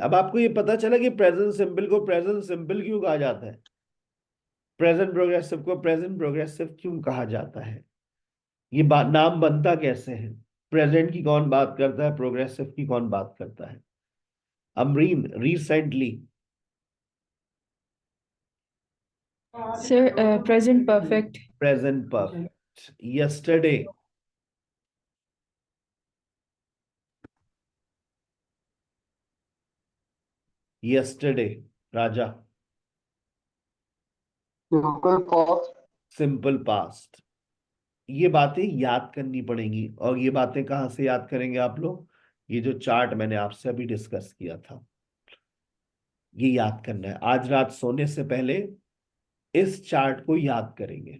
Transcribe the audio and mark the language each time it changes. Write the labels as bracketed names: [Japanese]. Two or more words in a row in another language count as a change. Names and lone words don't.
[Hindi] अब आपको ये पता चला कि [English] present simple [Hindi] को [English] present simple [Hindi] क्यों कहा जाता है, [English] present progressive [Hindi] को [English] present progressive [Hindi] क्यों कहा जाता है, ये नाम बनता कैसे है, प्रेजेंट की कौन बात करता है, प्रोग्रेसिव की कौन बात करता है. अमरीन, रिसेंटली. Sir, [English] present perfect. present perfect. [Hindi] यस्टरडे. यस्टरडे. राजा. [English] Simple past. simple past. [Hindi] ये बातें याद करनी पड़ेंगी. और ये बातें कहाँ से याद करेंगे आप लोग, ये जो चार्ट मैंने आपसे अभी डिस्कस किया था, ये याद करना है. आज रात सोने से पहले इस चार्ट को याद करेंगे.